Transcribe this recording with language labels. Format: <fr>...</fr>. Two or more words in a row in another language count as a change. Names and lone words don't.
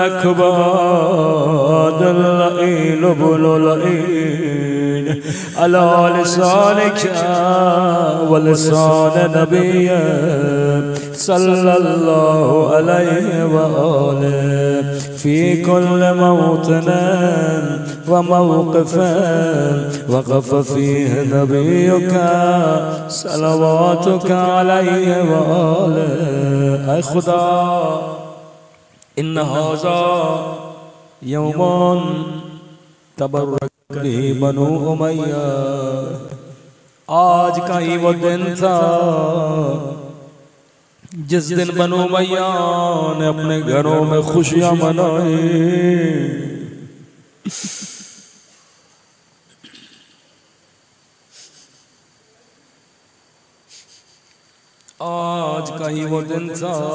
<ar>الأكباد اللعين ابن اللعين على لسانك ولسان نبيك صلى الله عليه وآله في كل موطن وموقف وقف فيه نبيك صلواتك عليه وآله.</ar> <ur>اے خدا</ur> <ar>إن هذا يوم تبركت به بنو أمية.</ar> <ur>آج کا ہی وہ دن تھا جس دن بنو امیہ نے اپنے گھروں میں خوشیاں منائی. آج کا ہی وہ دن تھا.</ur>